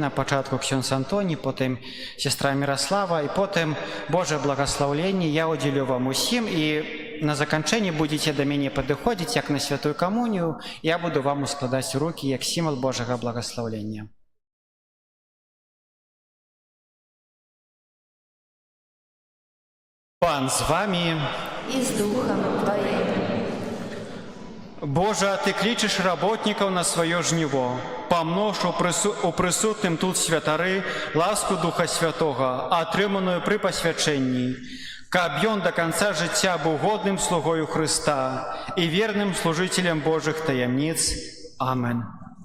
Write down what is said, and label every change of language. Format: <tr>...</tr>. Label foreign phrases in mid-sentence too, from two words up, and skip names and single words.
<be>На пачатку ксёндз Антоній, потым сестра Міраслава, і потым Божае благаслаўленне я удзелю вам усім, і на заканчэнні будзеце да мяне падыходзіць, як на святую камунію, я буду вам ускладаць рукі як сімвал Божага благаслаўлення. Пан з вамі</be> <uk>І з духом твоїм.</uk> <be>Божа, Ты клічеш работнікаў на сваё жніво. Памнож у прысутным тут святары ласку Духа Святога, атрыманую пры пасвячэнні, каб ён да канца жыцця быў годным слугою Хрыста і верным служыцелем Божых таямніц. Амен.</be>